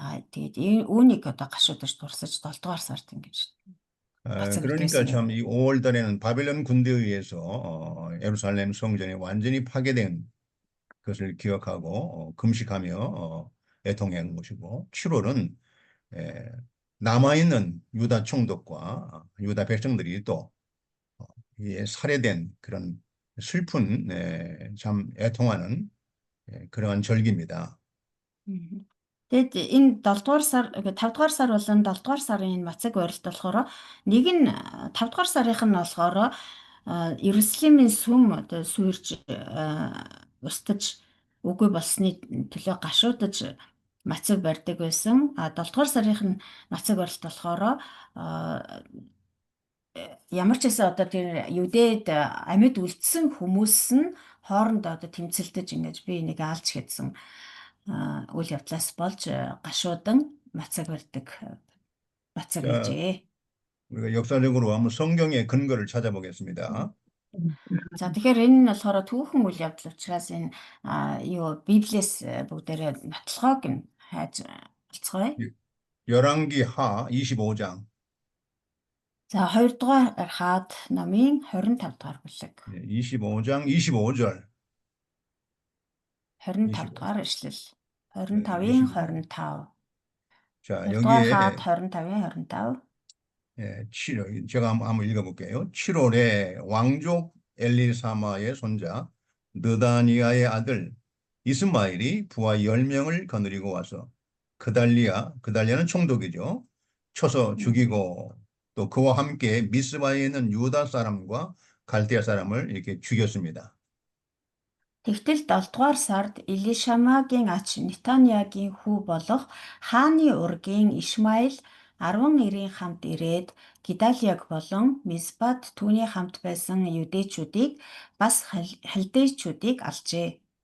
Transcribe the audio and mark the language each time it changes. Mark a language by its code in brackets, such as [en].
[mn] Тэгээд үүнийг одоо гашуудаж дурсаж 7 дугаар сард ингэж [ko] 그러니까 참 이 5월 달에는 바벨론 군대에 의해서 예루살렘 성전이 완전히 파괴된 것을 기억하고 금식하며 애통하는 것이고 7월은 남아있는 유다 총독과 유다 백성들이 또 살해된 그런 슬픈 참 애통하는 그러한 절기입니다. [mn] Тэгэд энэ 7 дугаар сар 5 дугаар сар болон 7 дугаар сарын энэ мацаг барилт болохоор нэг нь 5 дугаар сарынх нь болохоор Иерусалимийн сүм одоо сүйрж устж үгүй болсны төлөө гашуудаж мацаг барьдаг байсан. 7 дугаар сарынх нь мацаг барилт болохоор ямар ч гэсэн одоо тэр Юдэд амьд үлдсэн хүмүүс нь хоорондоо одоо тэмцэлдэж ингэж би энийг алж гэдсэн үйл явдлаас болж гашуудан мацаг барьдаг мацаг байжээ. [ko] 우리가 역사적으로 한번 성경의 근거를 찾아보겠습니다. [mn] За тэгэхээр энэ нь болохоор түүхэн үйл явдал учраас энэ Библиэс бүгдээрээ нотлохоог нь хайж олцгоё. [ko] 열왕기 하 25장. [mn] За 2 дугаар хаад номын 25 дугаар бүлэг. [ko] 25장 25절. [mn] 25 дугаар ишлэл. 25-ийн 25. [ko] 자, [mn] 2 дугаар [ko] 여기에 [mn] хаад 25-ийн 25. [ko] 7월, 제가 한번 읽어볼게요. 7월에 왕족 엘리사마의 손자 느다니아의 아들 이스마엘이 부하 10명을 거느리고 와서 그달리아는 총독이죠. 쳐서 죽이고 또 그와 함께 미스바에 있는 유다 사람과 갈대아 사람을 이렇게 죽였습니다. [mn] Тэгтэл 7 дугаар сард Элишамагийн ач Нетанягийн хүү болох хааны ургийн Ишмаил 10 хамт ирээд Гедалияг болон Мизбад түүний хамт байсан юдэчүүдийг бас халдейчүүдийг алжээ.